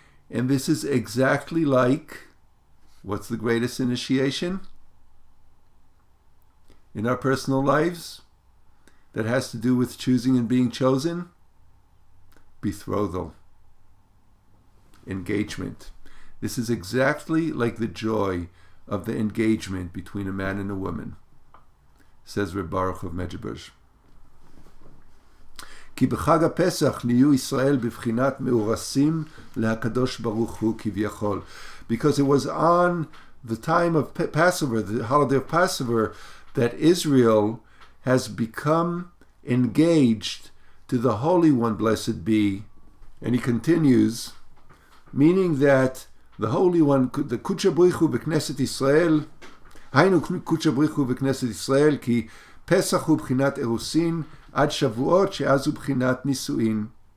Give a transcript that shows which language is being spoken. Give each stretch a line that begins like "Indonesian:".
English: And this is exactly like, what's the greatest initiation in our personal lives that has to do with choosing and being chosen? Betrothal. Engagement. This is exactly like the joy of the engagement between a man and a woman, says Reb Baruch of Medjugorje.
Hebrew: כי בחג הפסח נהיו ישראל בבחינת מאורסים להקדוש ברוך הוא כביכול.
English: Because it was on the time of Passover, the holiday of Passover, that Israel has become engaged to the Holy One, blessed be. And he continues, meaning that the Holy One, the Kudsha B'richu b'Knesset Yisrael, היינו Kudsha B'richu b'Knesset Yisrael,
Hebrew: כי פסח הוא בחינת אירוסין, עד שבועות שאז הוא בחינת נישואין.